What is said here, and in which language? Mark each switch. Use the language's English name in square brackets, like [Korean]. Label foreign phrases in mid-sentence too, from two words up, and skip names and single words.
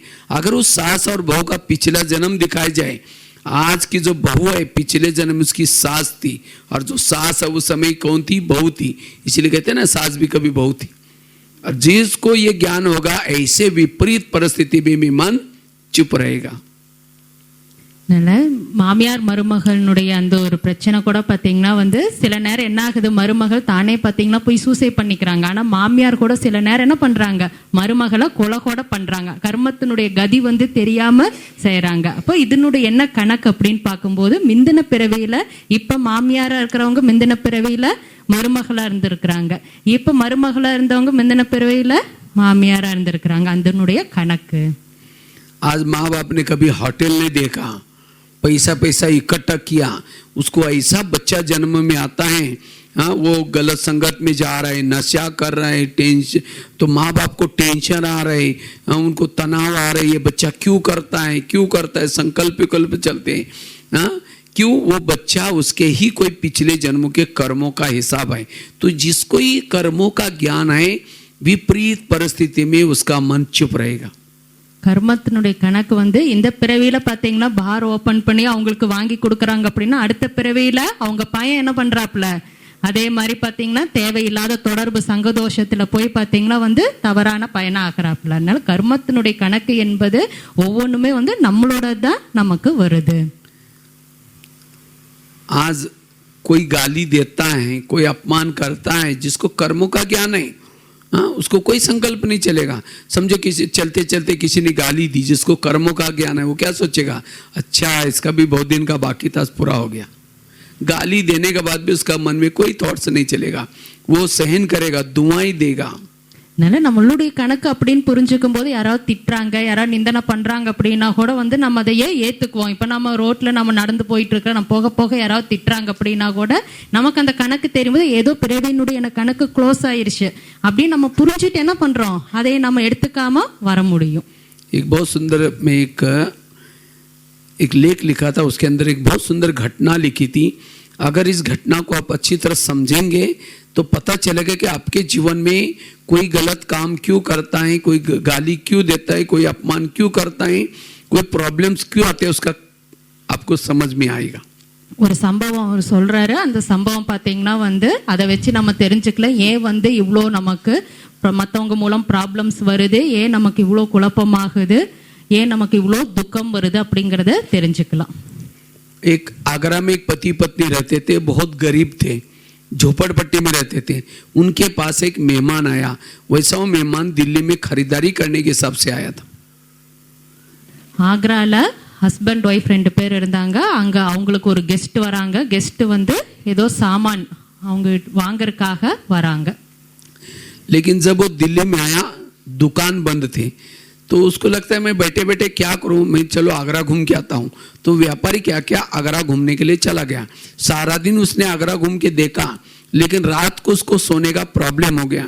[Hindi] अगर उस सास और बहू का पिछला जन्म दिखाया जाए, आज की जो बहू है पिछले जन्म उसकी सास थी, और जो सास है उस समय कौन थी, बहू थी. इसलिए कहते हैं ना सास भी कभी बहू थी. और जिसको ये ज्ञान होगा ऐसे विपरीत परिस्थिति में भी मन चुप रहेगा. [Tamil] மாமியார் மருமகளுடைய அந்த ஒரு பிரச்சனை கூட பாத்தீங்கன்னா வந்து சில நேரம் என்ன ஆகுது, மருமகள் தானே பாத்தீங்கன்னா போய் சூசைட் பண்ணிக்கிறாங்க. ஆனா மாமியார் கூட சில நேரம் என்ன பண்றாங்க, மருமகளை கொலை கூட பண்றாங்க. கர்மத்தினுடைய கதி வந்து தெரியாம செய்யறாங்க. அப்போ இதனுடைய என்ன கணக்கு அப்படின்னு பார்க்கும்போது முந்தின பிறவியில இப்ப மாமியாரா இருக்கிறவங்க முந்தின பிறவியில மருமகளா இருந்திருக்கிறாங்க, இப்ப மருமகளா இருந்தவங்க முந்தின பிறவியில மாமியாரா இருந்திருக்கிறாங்க. அதனுடைய கணக்கு. [Hindi] आज माँ बाप ने कभी होटल नहीं देखा, पैसा पैसा इकट्ठा किया, उसको ऐसा बच्चा जन्म में आता है, हाँ वो गलत संगत में जा रहा है, नशा कर रहा है, टेंशन, तो माँ बाप को टेंशन आ रहा है, उनको तनाव आ रहा है, ये बच्चा क्यों करता है, क्यों करता है, संकल्प विकल्प चलते हैं. हाँ, क्यों, वो बच्चा उसके ही कोई पिछले जन्मों के कर्मों का हिसाब है. तो जिसको ही कर्मों का ज्ञान है विपरीत परिस्थिति में उसका मन चुप रहेगा। [Tamil] கர்மத்தினுடைய கணக்கு வந்து இந்த பிறவியில பாத்தீங்கன்னா பார் ஓபன் பண்ணி அவங்களுக்கு வாங்கி கொடுக்கறாங்க அப்படின்னா அடுத்த பிறவியில அவங்க பையன் என்ன பண்றாப்ல அதே மாதிரி பாத்தீங்கன்னா தேவையில்லாத தொடர்பு சங்கதோஷத்துல போய் பாத்தீங்கன்னா வந்து தவறான பயனா ஆக்குறாப்ல. அதனால கர்மத்தினுடைய கணக்கு என்பது ஒவ்வொன்றுமே வந்து நம்மளோட தான் நமக்கு வருது. [Hindi] आज कोई गाली देता है, कोई अपमान करता है, जिसको कर्मों का ज्ञान है, हाँ, उसको कोई संकल्प नहीं चलेगा। समझो किसी चलते चलते किसी ने गाली दी, जिसको कर्मों का ज्ञान है वो क्या सोचेगा, अच्छा इसका भी बहुत दिन का बाकी था, पूरा हो गया। गाली देने के बाद भी उसका मन में कोई थॉट्स नहीं चलेगा, वो सहन करेगा, दुआएं देगा। [Tamil] அதனால நம்மளுடைய கணக்கு அப்படின்னு புரிஞ்சுக்கும் போது யாராவது திட்டுறாங்க யாராவது நிந்தனை பண்றாங்க அப்படின்னா கூட வந்து நம்ம அதையே ஏத்துக்குவோம். இப்ப நம்ம ரோட்ல நம்ம நடந்து போயிட்டு இருக்க நம்ம போக போக யாராவது திட்டுறாங்க அப்படின்னா கூட நமக்கு அந்த கணக்கு தெரியும்போது ஏதோ பிறவியினுடைய கணக்கு க்ளோஸ் ஆயிருச்சு அப்படின்னு நம்ம புரிஞ்சுட்டு என்ன பண்றோம் அதை நம்ம எடுத்துக்காம வர முடியும். [Hindi] एक बहुत सुंदर में एक लेख लिखा था, उसके अंदर एक बहुत सुंदर घटना लिखी थी। अगर इस घटना को आप अच्छी तरह समझेंगे तो पता चलेगा कि आपके जीवन में कोई गलत काम क्यों करता है, कोई गाली क्यों देता है, कोई अपमान क्यों करता है, कोई प्रॉब्लम्स क्यों आते हैं, उसका आपको समझ में आएगा. [Tamil] ஒரு சம்பவம் அவர் சொல்றாரு. அந்த சம்பவம் பாத்தீங்கன்னா வந்து அதை வச்சு நம்ம தெரிஞ்சுக்கல ஏன் வந்து இவ்வளோ நமக்கு மற்றவங்க மூலம் ப்ராப்ளம்ஸ் வருது, ஏன் நமக்கு இவ்வளோ குழப்பமாகுது, ஏன் நமக்கு இவ்வளோ துக்கம் வருது அப்படிங்கிறத தெரிஞ்சுக்கலாம். [Hindi] एक आगरा में एक पति पत्नी रहते थे, बहुत गरीब थे, झोपड़पट्टी में रहते थे. उनके पास एक मेहमान आया. वैसा वो मेहमान दिल्ली में खरीदारी करने के हिसाब से आया था. [Tamil] ஆக்ரால [English] husband wife [Tamil] 2 பேர் இருந்தாங்க. அங்க அவங்களுக்கு ஒரு கெஸ்ட் வராங்க. கெஸ்ட் வந்து ஏதோ சாமான் அவங்க வாங்கறதுக்காக வராங்க. [Hindi] लेकिन जब वो दिल्ली में आया, दुकान बंद थे, तो उसको लगता है मैं बैठे बैठे क्या करूं, मैं चलो आगरा घूम के आता हूं. तो व्यापारी क्या क्या आगरा घूमने के लिए चला गया. सारा दिन उसने आगरा घूम के देखा, लेकिन रात को उसको सोने का प्रॉब्लम हो गया.